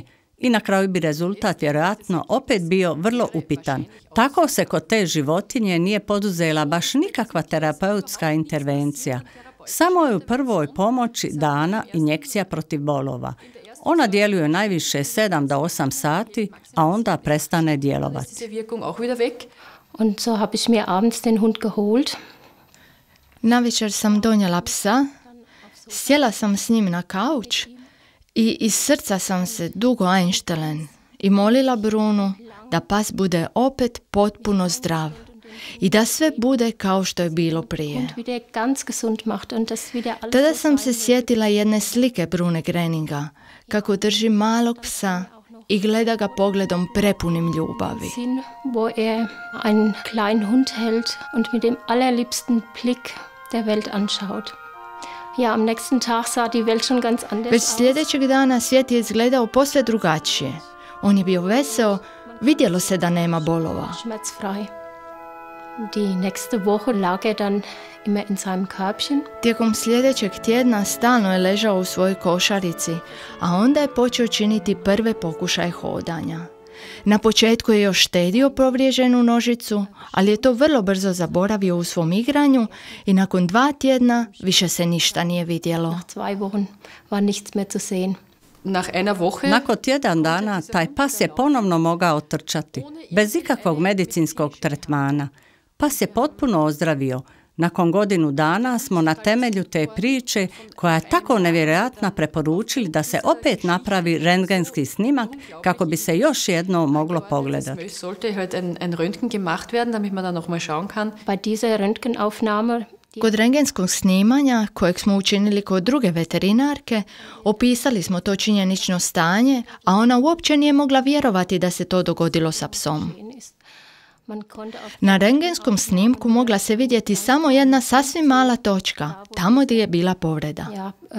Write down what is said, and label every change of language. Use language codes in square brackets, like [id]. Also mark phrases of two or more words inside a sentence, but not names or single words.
[hr] I na kraju bi rezultat vjerojatno opet bio vrlo upitan. Tako se kod te životinje nije poduzela baš nikakva terapeutska intervencija. Samo je u prvoj pomoći dana injekcija protiv bolova. Ona djeluje najviše 7 do 8 sati, a onda prestane djelovati. [de] Und so habe ich mir abends den Hund geholt. [hr] Navečer sam donijela psa, sjela sam s njim na kauč i iz srca sam se dugo einstellen i molila Brunu da pas bude opet potpuno zdrav i da sve bude kao što je bilo prije. Tada sam se sjetila jedne slike Brune Greninga, kako drži malog psa i gleda ga pogledom prepunim ljubavi. [de] Wo einen kleinen Hund hält und mit dem allerliebsten Blick der Welt anschaut. Ja, am nächsten Tag sah die Welt schon ganz anders. [hr] Već sljedećeg dana svijet je izgledao posve drugačije. On je bio veseo, vidjelo se da nema bolova. [de] Schmerzfrei. Die nächste Woche lag dann immer in seinem Körbchen. [hr] Tijekom sljedećeg tjedna stalno je ležao u svojoj košarici, a onda je počeo činiti prve pokušaje hodanja. Na početku je još štedio povriježenu nožicu, ali je to vrlo brzo zaboravio u svom igranju i nakon 2 tjedna više se ništa nije vidjelo. [de] Nach 2 Wochen war nichts mehr zu sehen. [hr] Nakon tjedan dana taj pas je ponovno mogao trčati, bez ikakvog medicinskog tretmana. Pas je potpuno ozdravio. Nakon 1 godinu dana smo na temelju te priče, koja je tako nevjerojatna, preporučili da se opet napravi rentgenski snimak kako bi se još jedno moglo pogledati. [de] Bei dieser Röntgenaufnahme [hr] Kod rentgenskog snimanja, kojeg smo učinili kod druge veterinarke, opisali smo to činjenično stanje, a ona uopće nije mogla vjerovati da se to dogodilo sa psom. Na rentgenskom snimku mogla se vidjeti samo jedna sasvim mala točka, tamo gdje je bila povreda.